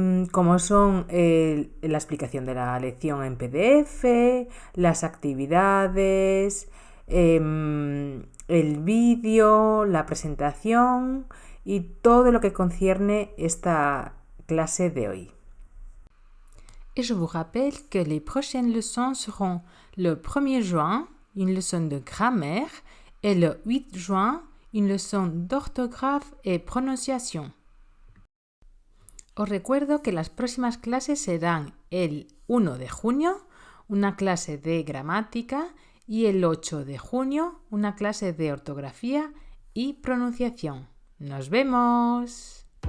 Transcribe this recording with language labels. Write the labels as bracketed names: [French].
[Spanish] como son la explicación de la lección en PDF, las actividades, el vídeo, la presentación y todo lo que concierne esta clase de hoy. [French] Et je vous rappelle que les prochaines leçons seront le 1er juin, une leçon de grammaire, et le 8 juin, une leçon d'orthographe et prononciation. [Spanish] Os recuerdo que las próximas clases serán el 1 de junio, una clase de gramática, y el 8 de junio, una clase de ortografía y pronunciación. ¡Nos vemos!